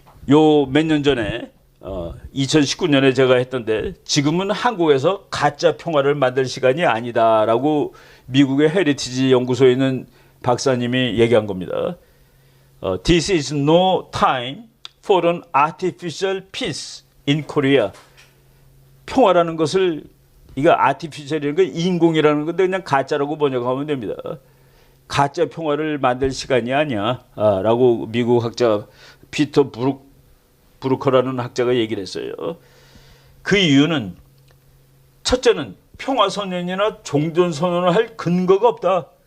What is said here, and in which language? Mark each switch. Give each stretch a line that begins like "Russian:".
Korean: 요 몇 년 전에 2019년에 제가 했던데 지금은 한국에서 가짜 평화를 만들 시간이 아니다라고 미국의 헤리티지 연구소에 있는 박사님이 얘기한 겁니다.
English: This is no time for an artificial peace in Korea.
Korean: 평화라는 것을 이거 artificial이라는 건 인공이라는 건데 그냥 가짜라고 번역하면 됩니다. 가짜 평화를 만들 시간이 아니야 라고 미국 학자 피터 브루커라는 학자가 얘기를 했어요. 그 이유는 첫째는 평화선언이나 종전선언을 할 근거가 없다.